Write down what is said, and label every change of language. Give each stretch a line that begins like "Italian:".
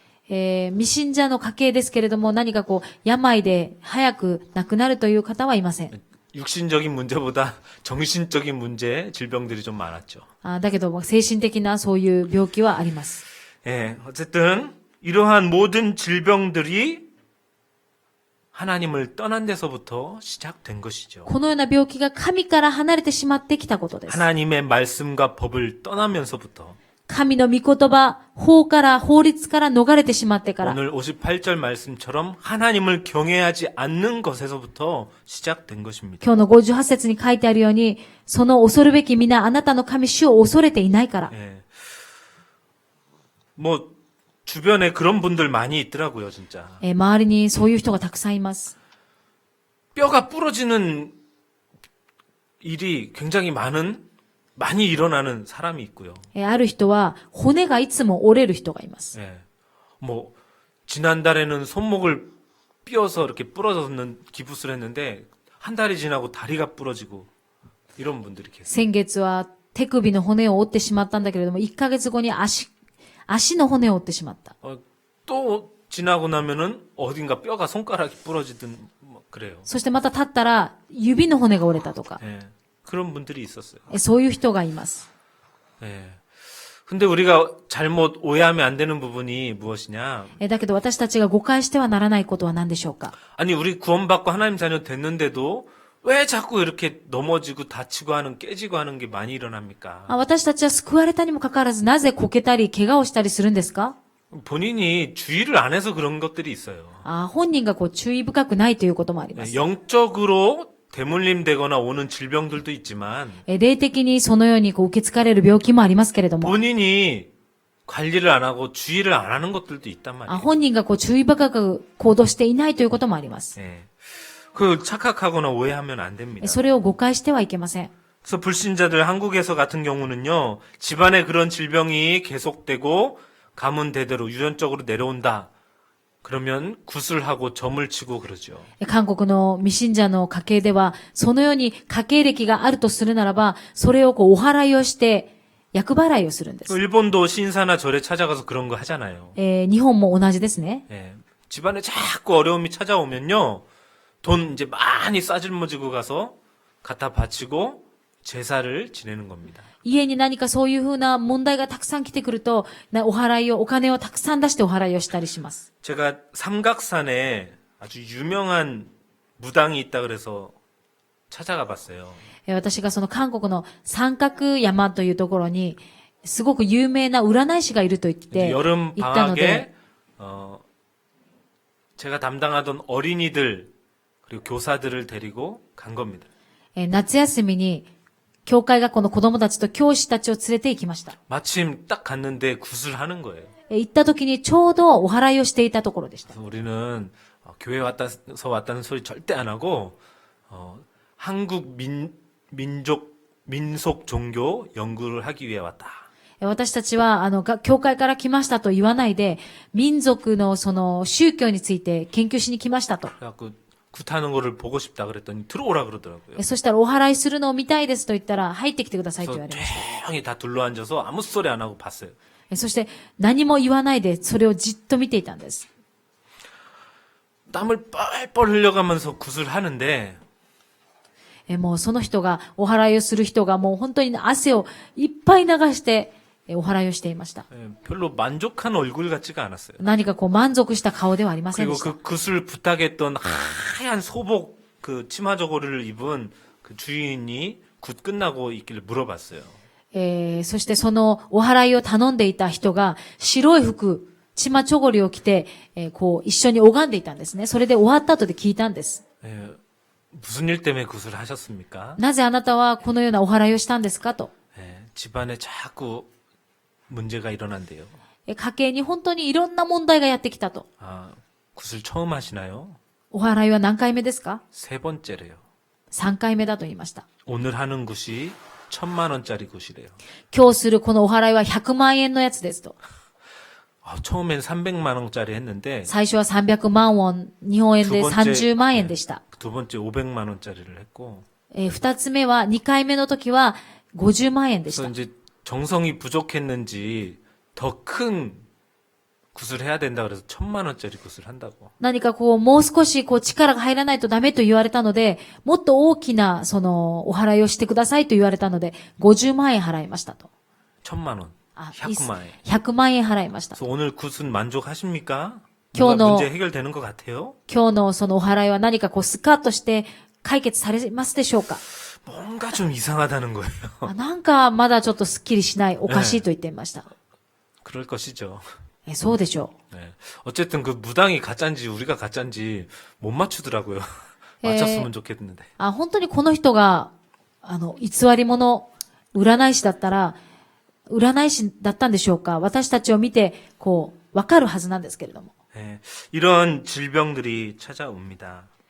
Japanese: 未信者の家系ですけれども何かこう病で早く亡くなるという方はいません。
Korean: 육신적인 문제보다 정신적인 문제, 질병들이 좀 많았죠.
Japanese: だけども精神的なそういう病気はあります。
Korean: 어쨌든 이러한 모든 질병들이 하나님을 떠난 데서부터 시작된 것이죠.
Japanese: このような病気が神から離れてしまってきたことです。
Korean: 하나님의 말씀과 법을 떠나면서부터
Japanese: 神の御言葉、法律から逃れてしまってから、
Korean: 오늘 58절 말씀처럼 하나님을 경외하지 않는 것에서부터 시작된 것입니다.
Japanese: 今日の58節に書いてあるように、その恐るべき皆あなたの神主を恐れていないから。
Korean: 뭐 주변에 그런 분들 많이 있더라고요, 진짜.
Japanese: 周りにそういう人がたくさんいます。
Korean: 뼈가 부러지는 일이 굉장히 많이 일어나는 사람이 있고요.
Japanese: ある人は骨がいつも折れる人がいます。
Korean: 뭐 지난달에는 손목을 삐어서 이렇게 부러졌는 기부스를 했는데 한 달이 지나고 다리가 부러지고 이런 분들이 계세요.
Japanese: 先月は手首の骨を折ってしまったんだけれども、1ヶ月後に足の骨を折ってしまった。
Korean: 또 지나고 나면은 어딘가 뼈가 손가락이 부러지든 뭐 그래요.
Japanese: そしてまた立ったら指の骨が折れたとか、
Korean: 그런 분들이 있었어요.
Japanese: そういう人がいます。
Korean: 근데 우리가 잘못 오해하면 안 되는 부분이 무엇이냐?
Japanese: だけど私たちが誤解してはならないことは何でしょうか。
Korean: 아니 우리 구원받고 하나님 자녀 됐는데도 왜 자꾸 이렇게 넘어지고 다치고 깨지고 하는 게 많이 일어납니까?
Japanese: 私たちは救われたにもかかわらず、なぜこけたり怪我をしたりするんですか？
Korean: 본인이 주의를 안 해서 그런 것들이 있어요.
Japanese: 本人がこう注意深くないということもあります。
Korean: 영적으로 대물림 되거나 오는 질병들도 있지만
Japanese: 霊的にそのようにこう受け継がれる病気もありますけれども、
Korean: 본인이 관리를 안 하고 주의를 안 하는 것들도 있단 말이에요.
Japanese: 本人がこう注意深く行動していないということもあります。
Korean: 그 착각하거나 오해하면 안 됩니다.
Japanese: それを誤解してはいけません。
Korean: 그래서 불신자들 한국에서 같은 경우는요, 집안에 그런 질병이 계속되고 가문 대대로 유전적으로 내려온다. 그러면 구슬하고 점을 치고 그러죠.
Japanese: 韓国の未信者の家系では、そのように家系歴があるとするならば、それをこうお祓いをして、厄払いをするんです。
Korean: 일본도 신사나 절에 찾아가서 그런 거 하잖아요.
Japanese: 日本も同じですね。
Korean: 집안에 자꾸 어려움이 찾아오면요, 돈 이제 많이 싸질머지고 가서 갖다 바치고 제사를 지내는 겁니다.
Japanese: 家に何かそういうふうな問題がたくさん来てくると、お金をたくさん出してお祓いをしたりします。
Korean: 제가 삼각산에 아주 유명한 무당이 있다 그래서 찾아가 봤어요.
Japanese: 私がその韓国の三角山というところに、すごく有名な占い師がいると言って、
Korean: 여름
Japanese: 行ったので、
Korean: 방학에 제가 담당하던 어린이들 그리고 교사들을 데리고 간 겁니다.
Japanese: 夏休みに、教会学校の子供たちと教師たちを連れて行きました。
Korean: 마침 딱 갔는데 구슬하는 거예요.
Japanese: 行った時にちょうどお祓いをしていたところでした。
Korean: 그래서 우리는 교회 왔다는 소리 절대 안 하고 한국 민속 종교 연구를 하기 위해 왔다.
Japanese: 私たちは、教会から来ましたと言わないで、民族のその宗教について研究しに来ましたと。
Korean: 그래갖고 굿하는 거를 보고 싶다 그랬더니 들어오라 그러더라고요.
Japanese: そしたらお祓いするのを見たいですと言ったら、入ってきてくださいと言わ
Korean: 그래서
Japanese: れまし
Korean: 조용히 다 둘러앉아서 아무 소리 안 하고 봤어요.
Japanese: た。そして何も言わないで、それをじっと見ていたんです。
Korean: 땀을 뻘뻘 흘려가면서 구슬하는데
Japanese: もうその人が、お祓いをする人がもう本当に汗をいっぱい流して、お祓いをしていました。
Korean: 별로 만족한 얼굴 같지가 않았어요.
Japanese: 何かこう満足した顔ではありません
Korean: 그리고
Japanese: でした。
Korean: 그 굿을 부탁했던 하얀 소복 그 치마 저고리를 입은 그 주인이 굿 끝나고 있길래 물어봤어요.
Japanese: そしてそのお祓いを頼んでいた人が白い服、チマチョゴリを着て、こう一緒に拝んでいたんですね。それで終わった後で聞いたんです。
Korean: 무슨 일 때문에 굿을 하셨습니까?
Japanese: なぜあなたはこのようなお祓いをしたんですかと。
Korean: 집안에 자꾸 문제가 일어난대요.
Japanese: 家計に本当にいろんな問題がやってきたと。
Korean: 아, 굿을 처음 하시나요?
Japanese: お祓いは何回目ですか？
Korean: 세 번째래요.
Japanese: 3回目だと言いました。
Korean: 오늘 하는 굿이 1,000만 원짜리 굿이래요.
Japanese: 今日するこのお祓いは100万円のやつですと。
Korean: 처음엔 300만 원짜리 했는데
Japanese: 最初は300万ウォン、日本円で30万円でした。
Korean: 두 번째 500만 원짜리를 했고
Japanese: 二つ目は、2回目の時は50万円でし
Korean: 그래서
Japanese: た。
Korean: 이제 정성이 부족했는지 더 큰 굿을 해야 된다 그래서 1,000만 원짜리 굿을 한다고.
Japanese: 何かこう、もう少しこう力が入らないとダメと言われたので、もっと大きなそのお祓いをしてくださいと言われたので、50万円払いましたと。
Korean: 1,000만 원. 100만 원.
Japanese: 100万円払いました。
Korean: 그래서 오늘 굿은 만족하십니까? 교노. 뭔가 문제 해결되는 것 같아요?
Japanese: 今日のそのお祓いは何かこうスカッとして解決されますでしょうか？
Korean: 뭔가 좀 이상하다는 거예요.
Japanese: なんかまだちょっとスッキリしない、おかしいと言っていました。
Korean: 그럴 것이죠.
Japanese: そうでしょう。
Korean: 네. 어쨌든 그 무당이 가짜인지 우리가 가짜인지 못 맞추더라고요. 맞췄으면 좋겠는데.
Japanese: 本当にこの人が、偽り者、占い師だったら、占い師だったんでしょうか？私たちを見て、こう、わかるはずなんですけれども。
Korean: 네. 이런 질병들이 찾아옵니다.